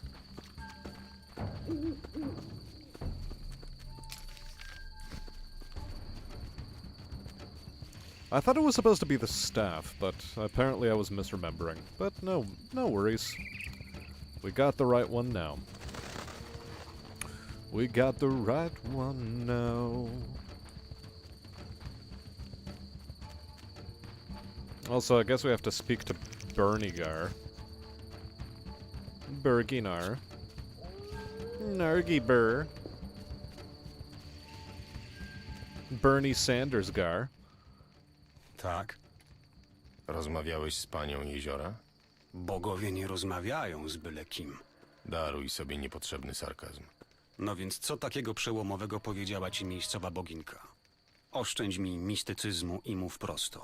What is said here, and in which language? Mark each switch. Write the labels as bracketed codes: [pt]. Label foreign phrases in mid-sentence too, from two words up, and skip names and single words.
[en] I thought it was supposed to be the staff, but apparently I was misremembering. But no worries. We got the right one now. We got the right one now. Also, I guess we have to speak to Bernigar. Berginar. Nargibur. Bernie Sandersgar. [pl] Tak, Rozmawiałeś z panią jeziora? bogowie nie rozmawiają z byle kim. Daruj sobie niepotrzebny sarkazm. No więc co takiego przełomowego powiedziała ci miejscowa boginka? Oszczędź mi mistycyzmu i mów prosto.